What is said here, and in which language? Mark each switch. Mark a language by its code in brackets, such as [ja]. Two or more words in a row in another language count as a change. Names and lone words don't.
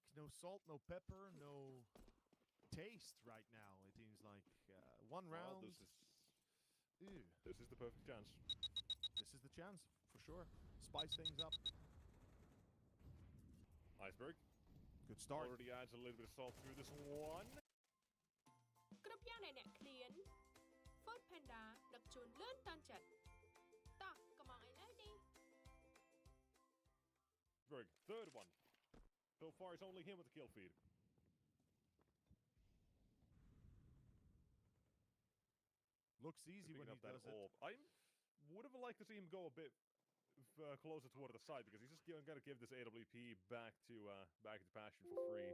[en] No salt, no pepper, no taste right now, it seems like. One round. Well, this is the perfect chance. This is the chance, for sure. Spice things up. Iceberg. Good start. Already adds a little bit of salt through this one. [km] គ្រប់យ៉ាងអ្នកឃ្លាន Food Panda ដឹកជូនលឿនតាន់ចិត្តតោះកុំអងអីលើនេះ [en] Iceberg, third one. So far it's only him with the kill feed. Looks easy when he does it. I would have liked to see him go a bit closer toward the side because he's just going to give this AWP back to Passion for free.